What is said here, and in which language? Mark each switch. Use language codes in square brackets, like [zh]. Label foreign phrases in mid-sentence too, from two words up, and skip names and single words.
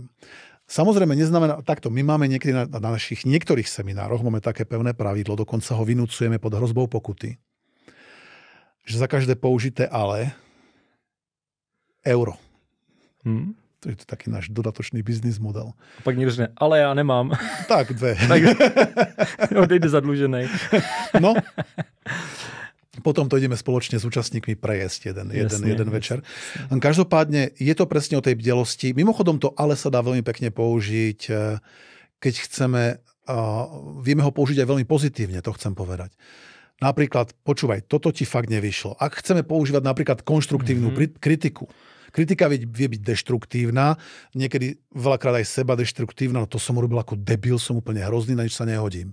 [sk] Samozrejme, neznamená takto. My máme niekedy na našich niektorých seminároch máme také pevné pravidlo, dokonca ho vynúcujeme pod hrozbou pokuty, že za každé použité ale euro. To je to taký náš dodatočný biznis model. [cs] A pak někdo řekne, ale já nemám. Tak, 2. Odejde zadluženej. [sk] No. Potom to ideme spoločne s účastníkmi prejesť jeden večer. Každopádne je to presne o tej bdelosti. Mimochodom to ale sa dá veľmi pekne použiť, keď chceme, vieme ho použiť aj veľmi pozitívne, to chcem povedať. Napríklad, počúvaj, toto ti fakt nevyšlo. Ak chceme používať napríklad konštruktívnu kritiku, kritika vie byť deštruktívna, niekedy veľakrát aj seba deštruktívna, no to som urobil ako debil, som úplne hrozný, na nič sa nehodím.